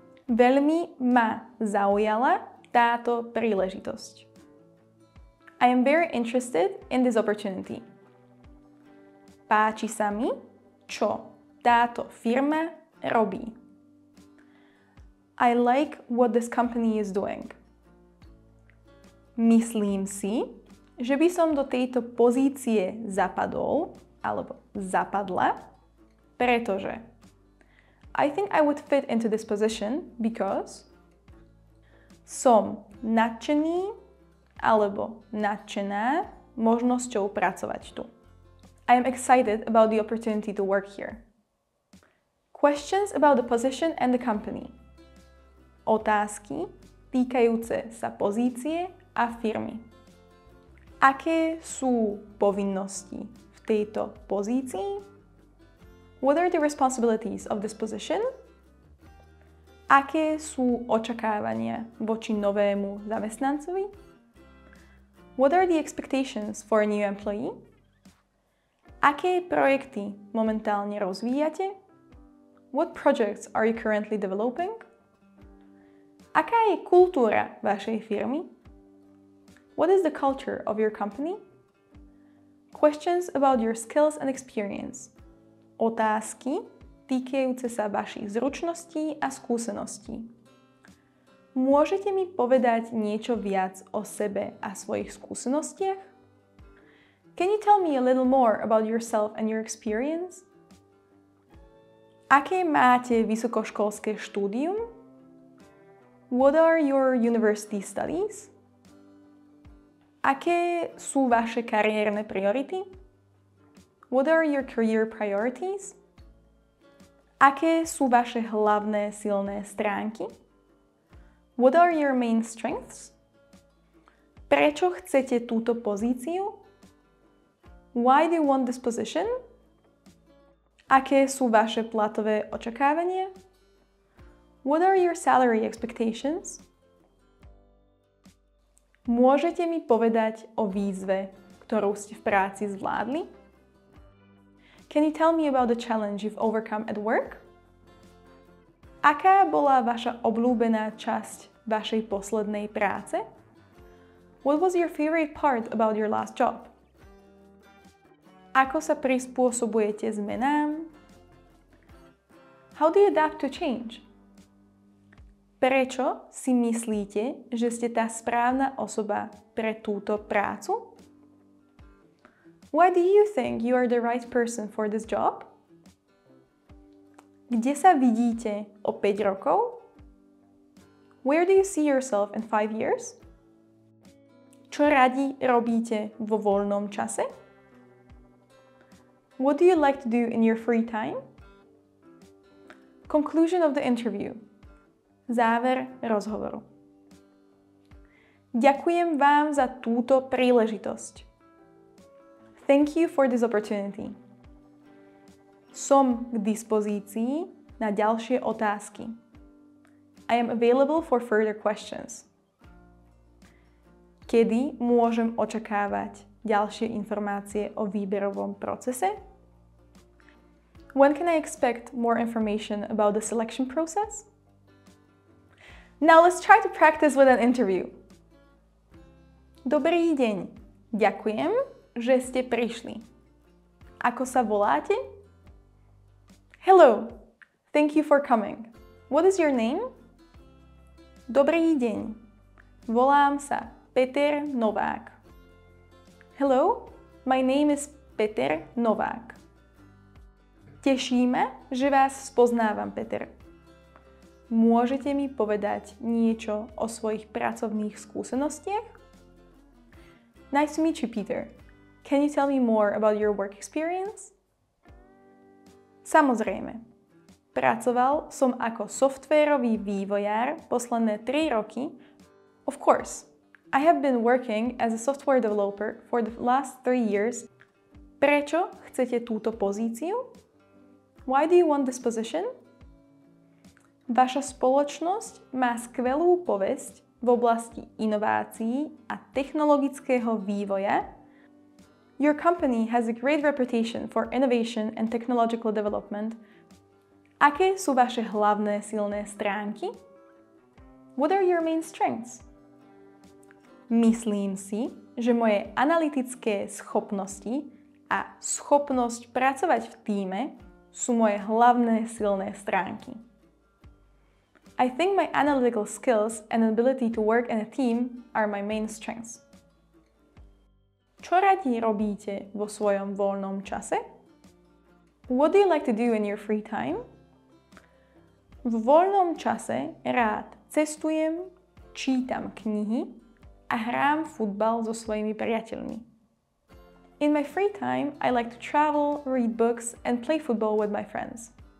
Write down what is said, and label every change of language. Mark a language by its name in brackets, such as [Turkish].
[Slovak] Veľmi ma zaujala táto príležitosť. [English] I am very interested in this opportunity. [Slovak] Páči sa mi, čo táto firma robí. [English] I like what this company is doing. [Slovak] Myslím si, že by som do tejto pozície zapadol alebo zapadla, pretože [English] I think I would fit into this position because [Slovak] som nadšený alebo nadšená možnosťou pracovať tu. [English] I am excited about the opportunity to work here. Questions about the position and the company. [Slovak] Otázky týkajúce sa pozície a firmy. Aké sú povinnosti v tejto pozícii? [English] What are the responsibilities of this position? [Slovak] Aké sú očakávania voči novému zamestnancovi? [English] What are the expectations for a new employee? [Slovak] Aké projekty momentálne rozvíjate? [English] What projects are you currently developing? [Slovak] Aká je kultúra vašej firmy? [English] What is the culture of your company? Questions about your skills and experience. [Slovak] Otázky týkajúce sa vašich zručností a skúseností. Môžete mi povedať niečo viac o sebe a svojich skúsenostiach? [English] Can you tell me a little more about yourself and your experience? [Slovak] Aké máte vysokoškolské štúdium? [English] What are your university studies? [Slovak] Aké sú vaše kariérne priority? [English] What are your career priorities? [Slovak] Aké sú vaše hlavné silné stránky? [English] What are your main strengths? [Slovak] Prečo chcete túto pozíciu? [English] Why do you want this position? [Slovak] Aké sú vaše platové očakávania? [English] What are your salary expectations? [Slovak] Môžete mi povedať o výzve, ktorú ste v práci zvládli? [English] Can you tell me about the challenge you've overcome at work? [Slovak] Aká bola vaša obľúbená časť vašej poslednej práce? [English] What was your favorite part about your last job? [Slovak] Ako sa prispôsobujete zmenám? [English] How do you adapt to change? [Slovak] Prečo si myslíte, že ste tá správna osoba pre túto prácu? [English] Why do you think you are the right person for this job? [Slovak] Kde sa vidíte o 5 rokov? [English] Where do you see yourself in 5 years? [Slovak] Čo radi robíte vo voľnom čase? [English] What do you like to do in your free time? Conclusion of the interview. [Slovak] Záver rozhovoru. Ďakujem vám za túto príležitosť. [English] Thank you for this opportunity. [Slovak] Som k dispozícii na ďalšie otázky. [English] I am available for further questions. [Slovak] Kedy môžem očakávať ďalšie informácie o výberovom procese? [English] When can I expect more information about the selection process? Now let's try to practice with an interview. [Slovak] Dobrý deň. Ďakujem, že ste prišli. Ako sa voláte? [English] Hello. Thank you for coming. What is your name? [Slovak] Dobrý deň. Volám sa Peter Novák. [English] Hello. My name is Peter Novák. [Slovak] Teší ma, že vás spoznávam, Peter. Môžete mi povedať niečo o svojich pracovných skúsenostiach? [English] Nice to meet you, Peter. Can you tell me more about your work experience? [Slovak] Samozrejme. Pracoval som ako softvérový vývojár posledné 3 roky. [English] Of course, I have been working as a software developer for the last 3 years. [Slovak] Prečo chcete túto pozíciu? [English] Why do you want this position? [Slovak] Vaša spoločnosť má skvelú povesť v oblasti inovácií a technologického vývoja. [English] Your company has a great reputation for innovation and technological development. [Slovak] Aké sú vaše hlavné silné stránky? [English] What are your main strengths? [Slovak] Myslím si, že moje analytické schopnosti a schopnosť pracovať v tíme sú moje hlavné silné stránky. [English] I think my analytical skills and ability to work in a team are my main strengths. [Slovak] Čo radi robíte vo svojom voľnom čase? [English] What do you like to do in your free time? [Slovak] V voľnom čase rád cestujem, čítam knihy a hrám futbal so svojimi priateľmi. [English] In my free time, I like to travel, read books and play football with my friends.